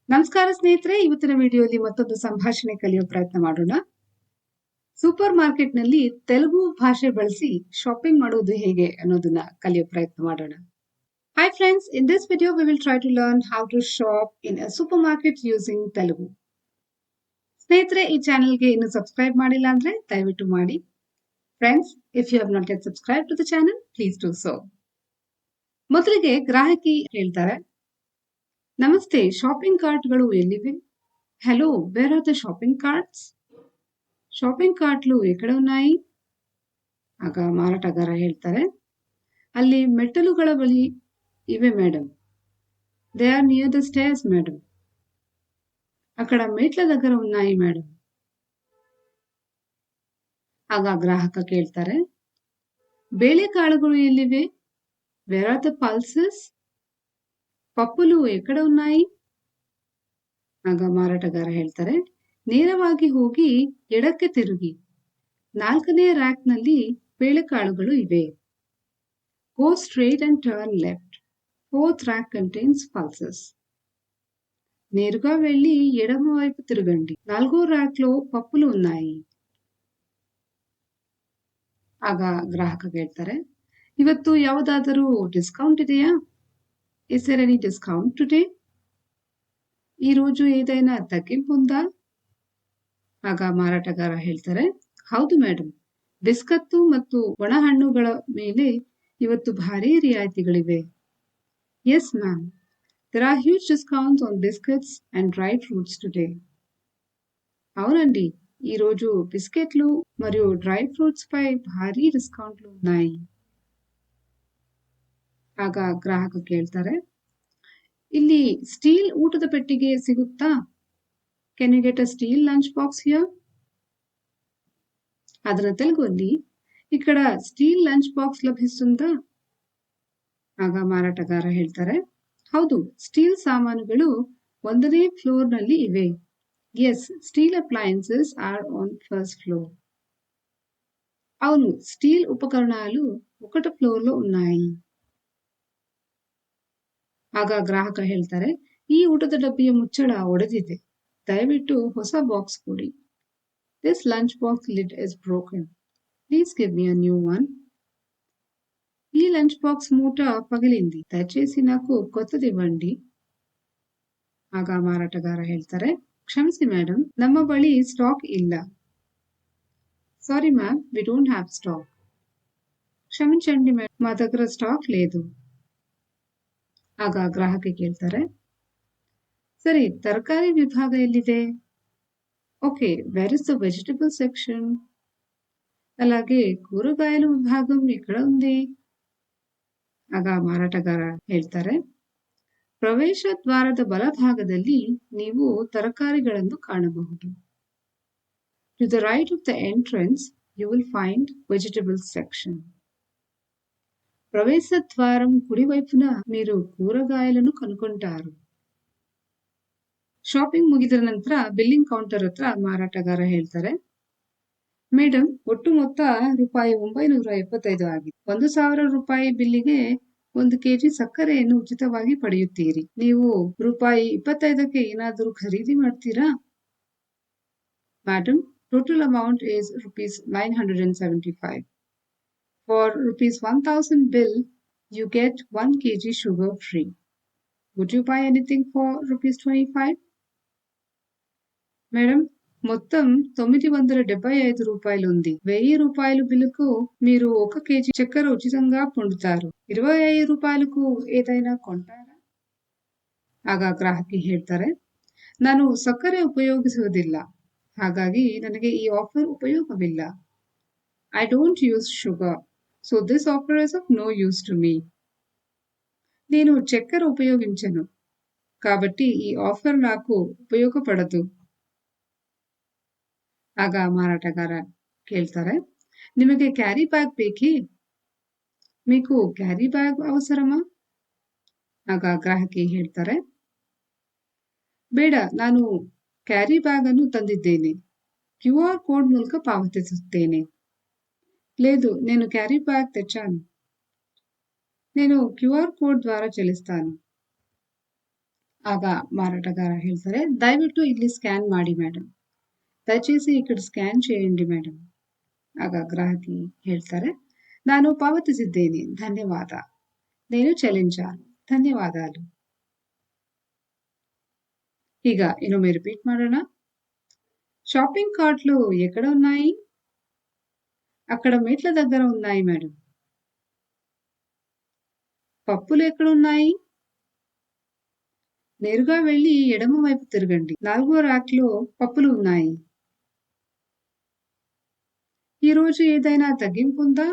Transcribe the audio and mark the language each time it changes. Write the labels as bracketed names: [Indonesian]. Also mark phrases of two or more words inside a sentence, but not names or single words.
[Kannada] ನಮಸ್ಕಾರ ಸ್ನೇಹಿತರೆ, ಇವತ್ತಿನ ವಿಡಿಯೋಲಿ ಮತ್ತೊಂದು ಸಂಭಾಷಣೆ ಕಲಿಯೋ ಪ್ರಯತ್ನ ಮಾಡೋಣ. ಸೂಪರ್ ಮಾರ್ಕೆಟ್ನಲ್ಲಿ ತೆಲುಗು ಭಾಷೆ ಬಳಸಿ ಶಾಪಿಂಗ್ ಮಾಡೋದು ಹೇಗೆ ಅನ್ನೋದನ್ನ ಕಲಿಯೋ ಪ್ರಯತ್ನ ಮಾಡೋಣ. [English] Hi friends, in this video we will try to learn how to shop in a supermarket using Telugu. [Kannada] ಸ್ನೇಹಿತರೆ, ಈ ಚಾನೆಲ್ಗೆ ಇನ್ನು ಸಬ್ಸ್ಕ್ರೈಬ್ ಮಾಡಿಲ್ಲ ಅಂದ್ರೆ ದಯವಿಟ್ಟು ಮಾಡಿ. [English] Friends, if you have not yet subscribed to the channel, please do so. [Kannada] ಮೊದಲಿಗೆ ಗ್ರಾಹಕಿ ಹೇಳ್ತಾರೆ, ನಮಸ್ತೆ, [English] shopping carts [Kannada] ఎల్లిವೆ? [English] Hello, where are the shopping carts? షాపింగ్ కార్ట్లు ఎక్కడ ఉన్నాయి? [Kannada] ಆಗ ಮಾರಾಟಗಾರ ಹೇಳ್ತಾರೆ, ಅಲ್ಲಿ ಮೆಟ್ಟಲುಗಳ ಬಳಿ ಇವೆ ಮೇಡಮ್. [English] They are near the stairs madam. [Telugu] అక్కడ మెట్ల దగ్గర ఉన్నాయి మేడం. [Kannada] ಆಗ ಗ್ರಾಹಕ ಕೇಳ್ತಾರೆ, ಬೇಳೆಕಾಳುಗಳು ಎಲ್ಲಿವೆ? [English] Where are the pulses? [Telugu] పప్పులు ఎక్కడ ఉన్నాయి? [Kannada] ಆಗ ಮಾರಾಟಗಾರ ಹೇಳ್ತಾರೆ, ನೇರವಾಗಿ ಹೋಗಿ ಎಡಕ್ಕೆ ತಿರುಗಿ 4ನೇ ರ್ಯಾಕ್ನಲ್ಲಿ ಬೇಳೆಕಾಳುಗಳು ಇವೆ. [English] Go straight and turn left. 4th rack contains pulses. [Telugu] నేరుగా వెళ్లి ఎడమ వైపు తిరగండి. 4వ ర్యాక్ లో పప్పులు ఉన్నాయి. [Kannada] ಆಗ ಗ್ರಾಹಕ ಹೇಳ್ತಾರೆ, ಇವತ್ತು ಯಾವುದಾದರೂ ಡಿಸ್ಕೌಂಟ್ ಇದೆಯಾ? [English] Is there any discount today? [Telugu] ಈ రోజు ఏదైనా తగ్గింపు ఉందా? [Kannada] ಆಗ ಮಾರಾಟಗಾರ ಹೇಳ್ತಾರೆ, ಹೌದು ಮೇಡಮ್, ಬಿಸ್ಕತ್ತು ಮತ್ತು ಒಣಹಣ್ಣುಗಳ ಮೇಲೆ ಇವತ್ತು ಭಾರೀ ರಿಯಾಯಿತಿಗಳಿವೆ. [English] Yes ma'am, there are huge discounts on biscuits and dried fruits today. [Telugu] అవునండి, ఈ రోజు బిస్కెట్లు మరియు [English] dry fruits [Telugu] పై భారీ డిస్కౌంట్లు ఉన్నాయి. [Kannada] ಆಗ ಗ್ರಾಹಕ ಕೇಳ್ತಾರೆ, ಇಲ್ಲಿ ಸ್ಟೀಲ್ ಊಟದ ಪೆಟ್ಟಿಗೆ ಸಿಗುತ್ತಾ? [English] Can you get a steel lunch box here? [Kannada] ಅದರ ತೆಲುಗಲ್ಲಿ, ಇಕ್ಕಡ ಸ್ಟೀಲ್ ಲಂಚ್ ಬಾಕ್ಸ್ ಲಭಿಸುತ್ತಾ? ಆಗ ಮಾರಾಟಗಾರ ಹೇಳ್ತಾರೆ, ಹೌದು, ಸ್ಟೀಲ್ ಸಾಮಾನುಗಳು 1ನೇ ಫ್ಲೋರ್ನಲ್ಲಿ ಇವೆ. [English] Yes, steel appliances are on first floor. [Telugu] అవును, స్టీల్ ఉపకరణాలు 1వ ఫ్లోర్లో ఉన్నాయి. [Kannada] ಆಗ ಗ್ರಾಹಕ ಹೇಳ್ತಾರೆ, ಈ ಊಟದ ಡಬ್ಬಿಯ ಮುಚ್ಚಳ ಒಡೆದಿದೆ, ದಯವಿಟ್ಟು ಹೊಸ ಬಾಕ್ಸ್ ಕೊಡಿ. [English] This lunch box lid is broken. Please give me a new one. [Telugu] ఈ లంచ్ బాక్స్ మూట పగిలింది, దయచేసి నాకు కొత్తది ఇవ్వండి. [Kannada] ಆಗ ಮಾರಾಟಗಾರ ಹೇಳ್ತಾರೆ, ಕ್ಷಮಿಸಿ ಮೇಡಮ್, ನಮ್ಮ ಬಳಿ ಸ್ಟಾಕ್ ಇಲ್ಲ. [English] Sorry ma'am, we don't have stock. [Telugu] క్షమించండి మేడం, మా దగ్గర స్టాక్ లేదు. [Kannada] ಆಗ ಗ್ರಾಹಕ ಕೇಳ್ತಾರೆ, ಸರಿ, ತರಕಾರಿ ವಿಭಾಗ ಎಲ್ಲಿದೆ? [English] Okay, where is the vegetable section? [Telugu] అలాగే కూరగాయల విభాగం ఎక్కడ ఉంది? [Kannada] ಆಗ ಮಾರಾಟಗಾರ ಹೇಳ್ತಾರೆ, ಪ್ರವೇಶ ದ್ವಾರದ ಬಲಭಾಗದಲ್ಲಿ ನೀವು ತರಕಾರಿಗಳನ್ನು ಕಾಣಬಹುದು. [English] To the right of the entrance, you will find vegetable section. [Telugu] ప్రవేశ ద్వారం కుడివైపున మీరు కూరగాయలను కనుగొంటారు. [Kannada] ಶಾಪಿಂಗ್ ಮುಗಿದ ನಂತರ [English] billing counter [Kannada] ಹತ್ರ ಮಾರಾಟಗಾರ ಹೇಳ್ತಾರೆ, ಮೇಡಮ್, ಒಟ್ಟು ಮೊತ್ತ ರೂಪಾಯಿ 975 ಆಗಿದೆ. 1000 ರೂಪಾಯಿ ಬಿಲ್ಲಿಗೆ 1 ಕೆಜಿ ಸಕ್ಕರೆಯನ್ನು ಉಚಿತವಾಗಿ ಪಡೆಯುತ್ತೀರಿ. ನೀವು ರೂಪಾಯಿ 25ಕ್ಕೆ ಏನಾದರೂ ಖರೀದಿ ಮಾಡ್ತೀರಾ? [English] Madam, total amount is rupees 975. For rupees 1000 bill, you get 1 kg sugar free. Would you buy anything for rupees 25? [Telugu] మేడం, మొత్తం 975 రూపాయలు ఉంది. 1000 రూపాయలు బిల్లుకు మీరు 1 కేజీ చక్కెర ఉచితంగా పొందుతారు. 25 ರೂಪಾಯಿలకు ఏదైనా కొంటారా? [Kannada] ಆಗ ಗ್ರಾಹಕಿ ಹೇಳ್ತಾರೆ, ನಾನು ಸಕ್ಕರೆ ಉಪಯೋಗಿಸುವುದಿಲ್ಲ, ಹಾಗಾಗಿ ನನಗೆ ಈ ಆಫರ್ ಉಪಯೋಗವಿಲ್ಲ. [English] I don't use sugar, so this offer is of no use to me. [Telugu] నేను చక్కెర ఉపయోగించను, కాబట్టి ఈ ఆఫర్ నాకు ఉపయోగపడదు. [Kannada] ಆಗ ಮಾರಾಟಗಾರ ಕೇಳ್ತಾರೆ, ನಿಮಗೆ [English] carry bag [Kannada] ಬೇಕೇ? [Telugu] మీకు [English] carry bag [Telugu] ಅವಸರಮಾ? [Kannada] ಆಗ ಗ್ರಾಹಕಿ ಹೇಳ್ತಾರೆ, ಬೇಡ, ನಾನು [English] carry bag [Kannada] ಅನ್ನು ತಂದಿದ್ದೇನೆ, [English] QR code [Kannada] ಮೂಲಕ ಪಾವತಿಸುತ್ತೇನೆ. [Telugu] లేదు, నేను [English] carry bag [Telugu] తెచ్చాను, నేను [English] QR code [Telugu] ద్వారా చెల్లిస్తాను. [Kannada] ಆಗ ಮಾರಾಟಗಾರ ಹೇಳ್ತಾರೆ, ದಯವಿಟ್ಟು ಇಲ್ಲಿ ಸ್ಕ್ಯಾನ್ ಮಾಡಿ ಮೇಡಮ್. [Telugu] దయచేసి ఇక్కడ స్కాన్ చేయండి మేడం. [Kannada] ಆಗ ಗ್ರಾಹಕಿ ಹೇಳ್ತಾರೆ, ನಾನು ಪಾವತಿಸಿದ್ದೇನೆ, ಧನ್ಯವಾದ. [Telugu] నేను చెల్లించాను, ధన్యవాదాలు. [Kannada] ಈಗ ಇನ್ನೊಮ್ಮೆ ರಿಪೀಟ್ ಮಾಡೋಣ. [English] shopping carts [Telugu] ఎక్కడ ఉన్నాయి? అక్కడ మెట్ల దగ్గర ఉన్నాయి మేడం. పప్పులు ఎక్కడున్నాయి? నేరుగా వెళ్లి ఎడమ వైపు తిరగండి. 4వ ర్యాక్‌లో పప్పులు ఉన్నాయి. ఈ రోజు ఏదైనా తగ్గింపు ఉందా?